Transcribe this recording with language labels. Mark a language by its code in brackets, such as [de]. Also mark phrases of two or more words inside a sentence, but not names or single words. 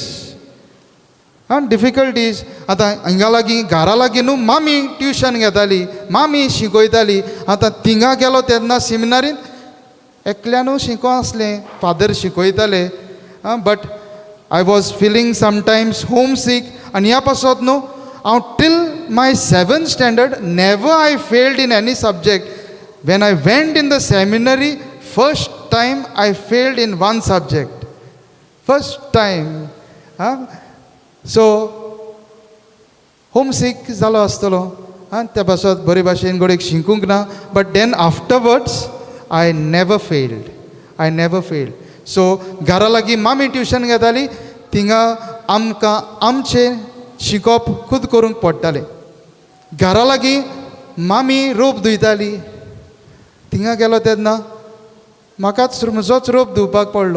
[kok] डिफिकल्टीज आतां हिंगा लागीं घरा लागीं न्हू मामी ट्युशन घेताली, मामी शिकयताली. आतां थिंगा गेलो तेन्ना सेमिनारींत एकल्यानूच शिको आसलें, फादर शिकयताले, [en] but I was feeling sometimes home sick. [kok] आनी ह्या पासत न्हू हांव [en] till my 7th standard never I failed in any subject. When I went in the seminary first time I failed in one subject, first time. so home sick [kok] जालो आसतलो, त्या पासत बरे भाशेन घडीक शिकूंक ना. [en] But then afterwards I never failed. I never failed. [kok] So घरा लागीं मामी ट्युशन घेताली, थिंगा आमकां आमचें शिकप खूद करूंक पडटालें. घरा लागीं मामी रोप धुयताली, थिंगा गेलो तेन्ना म्हाकाच म्हजोच रोप धुवपाक पडलो.